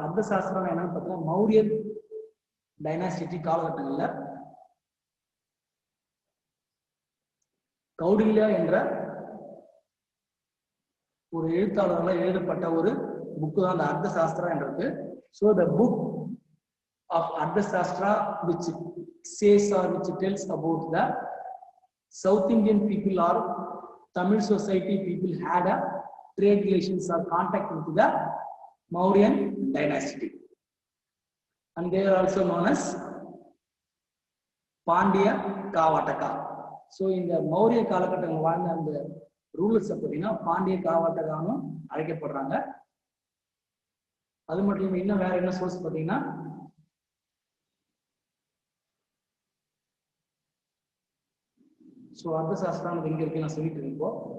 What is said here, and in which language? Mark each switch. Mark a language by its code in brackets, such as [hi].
[ta] அர்த்த சாஸ்திரம் என்னன்னு பார்த்தீங்கன்னா மௌரியர் டைனாஸ்டி காலகட்டங்கள்ல கௌடில்யா என்ற ஒரு எழுத்தாளரால் எழுதப்பட்ட ஒரு புக்கு தான் அந்த அர்த்த சாஸ்திரம் என்றது. [en] So the book of Ardhashastra which says or which tells about the South Indian people or Tamil society people had a trade relations or contact with the Mauryan dynasty, and they are also known as Pandya Kavataka. So in the Maurya [ta] காலகட்டங்கள் வாழ்ந்த அந்த rulers பார்த்தீங்கன்னா பாண்டிய காவாட்டகான்னு அழைக்கப்படுறாங்க. அது மட்டும் இல்லாமல் இன்னும் வேற என்ன சோர்ஸ் பார்த்தீங்கன்னா ஸோ அர்த்த சாஸ்திரம் எங்க இருக்கு நான் சொல்லிட்டு இருக்கோம்.